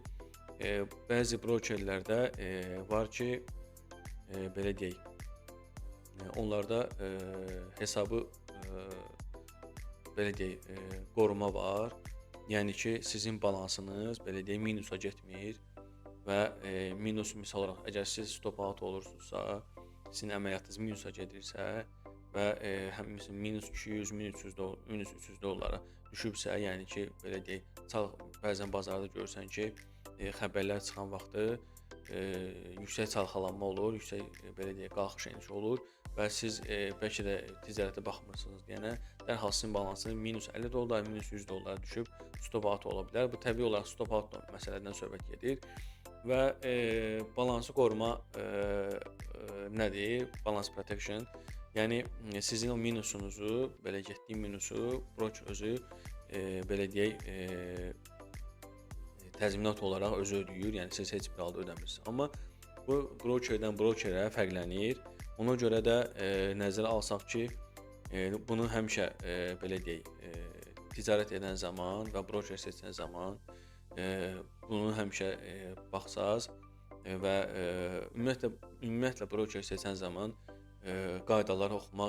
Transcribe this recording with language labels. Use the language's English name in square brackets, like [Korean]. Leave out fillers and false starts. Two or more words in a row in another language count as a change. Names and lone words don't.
[Azerbaijani] Bəzi brokerlərdə var ki, belə deyək, onlarda hesabı belə deyək, qoruma var. Yəni ki, sizin balansınız belə deyək minusa getmir və minus misal olaraq əgər siz [English] stop out [Azerbaijani] olursunuzsa, sizin əməliyyatınız minusa gedirsə və həmisi minus 200, minus 300 dollara düşübsə, yəni ki, belə deyək, bəzən bazarda görürsən ki, xəbərlər çıxan vaxtı yüksək çalxalanma olur, yüksək belə deyək, qalxış eniş olur və siz bəlkə də ticarətə baxmırsınız deyənə dərhal sizin balansınız minus 50 dollar, minus 100 dollara düşüb [English] stop out [Azerbaijani] ola bilər. Bu təbii olaraq [English] stop out [Azerbaijani] məsələdən söhbət gedir və balansı qoruma nədir? [English] Balance protection. [Azerbaijani] Yəni sizin o minusunuzu, belə getdiyi minusu broker özü belə deyək təzminat olaraq özü ödəyir. Yəni siz heç bir halda ödəmirsiniz. Amma bu brokerdən brokerə fərqlənir. Ona görə də nəzərə alsaq ki, bunu həmişə belə deyək, ticarət edən zaman və broker seçən zaman bunu həmişə baxsaz və ümumiyyətlə broker seçən zaman qaydaları oxumaq.